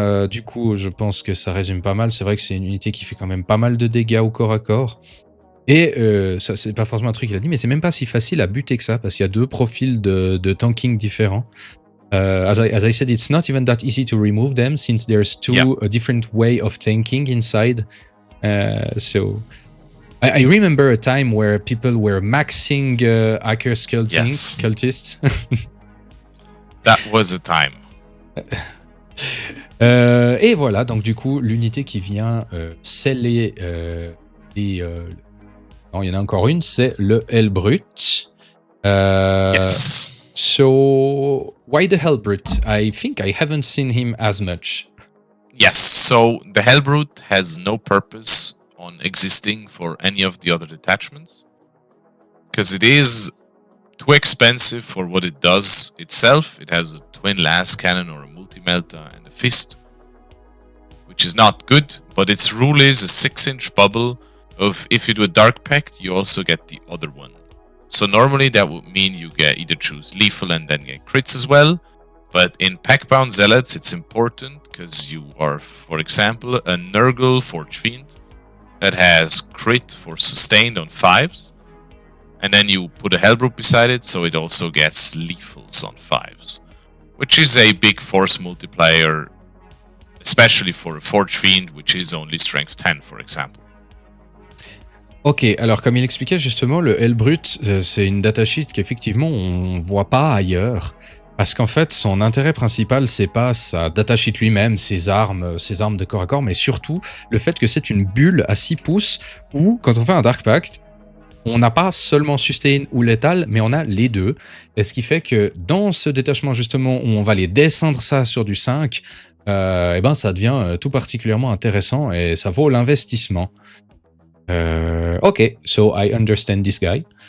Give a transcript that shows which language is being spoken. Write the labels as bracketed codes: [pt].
[fr] Du coup, je pense que ça résume pas mal. C'est vrai que c'est une unité qui fait quand même pas mal de dégâts au corps à corps. Et ça, c'est pas forcément un truc qu'il a dit, mais c'est même pas si facile à buter que ça, parce qu'il y a 2 profils de tanking différents. [en] As I said, it's not even that easy to remove them, since there's 2 different way of tanking inside. So I remember a time where people were maxing Accursed Cultists. That was a time. [fr] Et voilà, donc du coup, l'unité qui vient sceller non, il y en a encore une, c'est le Hellbrute. [en] Yes. So, why the Hellbrute? I think I haven't seen him as much. Yes, so the Hellbrute has no purpose on existing for any of the other detachments, because it is too expensive for what it does itself. It has a twin las cannon or a multi-melta and a fist, which is not good, but its rule is a 6-inch bubble of if you do a dark pact, you also get the other one. So normally that would mean you get either choose lethal and then get crits as well. But in pack-bound zealots, it's important because you are, for example, a Nurgle Forge Fiend that has crit for sustained on 5s. And then you put a Hellbrute beside it, so it also gets lethals on 5s. Which is a big force multiplier, especially for a Forge Fiend, which is only strength 10, for example. [fr] Ok, alors comme il expliquait justement, le Hellbrute, c'est une datasheet qu'effectivement on voit pas ailleurs. Parce qu'en fait, son intérêt principal, c'est pas sa datasheet lui-même, ses armes de corps à corps, mais surtout le fait que c'est une bulle à 6 pouces où, quand on fait un Dark Pact, on n'a pas seulement sustain ou létal, mais on a les deux. Et ce qui fait que dans ce détachement justement où on va les descendre ça sur du 5, et ben ça devient tout particulièrement intéressant et ça vaut l'investissement. [en] Ok, so I understand this guy.